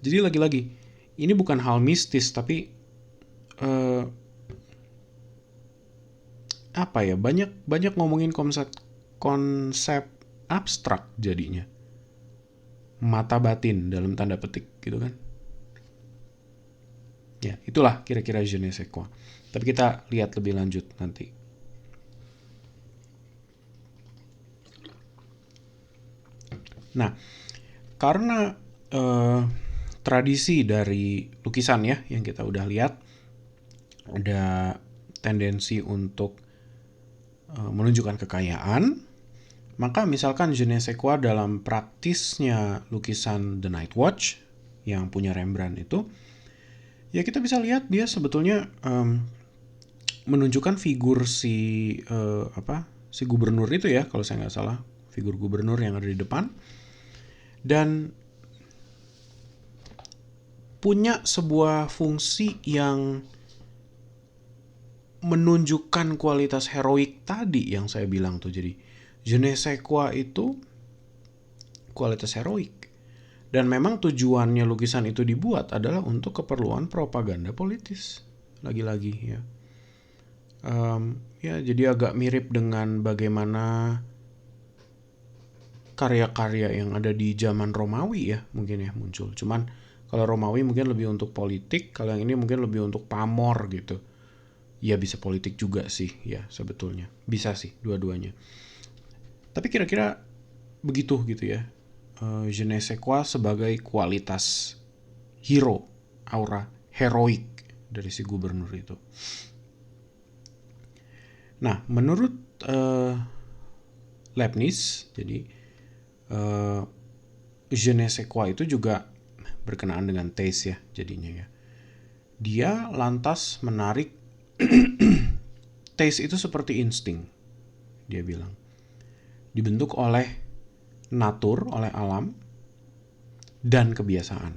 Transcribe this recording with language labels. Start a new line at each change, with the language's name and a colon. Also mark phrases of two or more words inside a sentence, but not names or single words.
Indonesian: Jadi lagi-lagi, ini bukan hal mistis, tapi eh, apa ya, banyak banyak ngomongin konsep konsep abstrak jadinya, mata batin dalam tanda petik gitu kan. Ya, itulah kira-kira
French: je ne sais quoi.
Indonesian: Tapi kita lihat lebih lanjut nanti. Nah, karena tradisi dari lukisan ya yang kita udah lihat, ada tendensi untuk menunjukkan kekayaan, maka misalkan
French: je ne sais quoi
Indonesian: dalam praktisnya lukisan The Night Watch yang punya Rembrandt itu, ya kita bisa lihat dia sebetulnya menunjukkan figur si gubernur itu ya, kalau saya nggak salah, figur gubernur yang ada di depan, dan punya sebuah fungsi yang menunjukkan kualitas heroik tadi yang saya bilang tuh. Jadi
French: je ne sais quoi
Indonesian: itu kualitas heroik, dan memang tujuannya lukisan itu dibuat adalah untuk keperluan propaganda politis. Lagi-lagi ya, ya jadi agak mirip dengan bagaimana karya-karya yang ada di zaman Romawi ya, mungkin ya muncul. Cuman kalau Romawi mungkin lebih untuk politik, kalau yang ini mungkin lebih untuk pamor gitu. Ya bisa politik juga sih ya sebetulnya. Bisa sih dua-duanya. Tapi kira-kira begitu gitu ya.
French: Je ne sais quoi
Indonesian: sebagai kualitas hero, aura heroik dari si gubernur itu. Nah, menurut Leibniz, jadi
French: je ne sais quoi
Indonesian: itu juga berkenaan dengan taste ya jadinya ya. Dia lantas menarik taste itu seperti insting, dia bilang. Dibentuk oleh natur, oleh alam, dan kebiasaan.